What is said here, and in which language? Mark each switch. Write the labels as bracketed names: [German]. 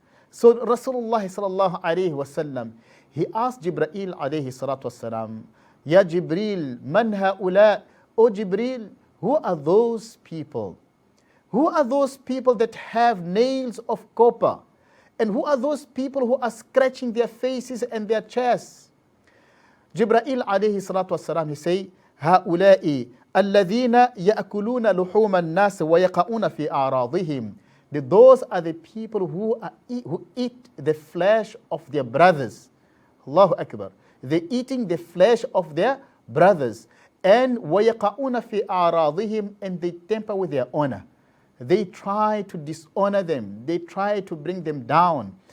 [English] So Rasulullah sallallahu alayhi wa sallam, he asked Jibreel alayhi salatu wasalam, Ya Jibreel, man ha'ula? O Jibreel, who are those people? Who are those people that have nails of copper? And who are those people who are scratching their faces and their chests? [Arabic] Jibreel alayhi salatu wasalam, he say, هؤلاء الذين يأكلون لحوم الناس ويقعون في أعراضهم. [English] Those are the people who eat the flesh of their brothers. Allahu Akbar. They're eating the flesh of their brothers. And وَيَقَعُونَ فِي أَعْرَاضِهِمْ, and they tamper with their honor. They try to dishonor them. They try to bring them down.